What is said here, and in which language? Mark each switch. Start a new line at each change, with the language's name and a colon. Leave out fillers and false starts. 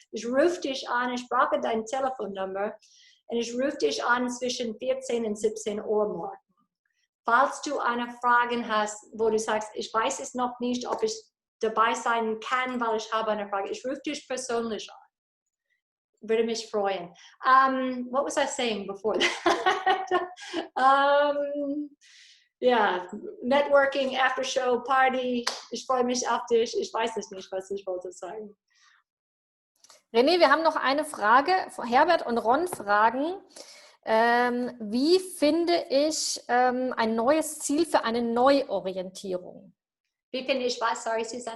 German: Ich rufe dich an, ich brauche deine Telefonnummer. Und ich rufe dich an zwischen 14 und 17 Uhr morgen. Falls du eine Frage hast, wo du sagst, ich weiß es noch nicht, ob ich dabei sein kann, weil ich habe eine Frage. Ich rufe dich persönlich an. Würde mich freuen.
English: What was I saying before that? Networking, After Show, Party.
German: Ich freue mich auf dich. Ich weiß es nicht, was ich wollte sagen. René, wir haben noch eine Frage. Herbert und Ron fragen, wie finde ich ein neues Ziel für eine Neuorientierung? Wie finde ich was? Sorry, Susanne.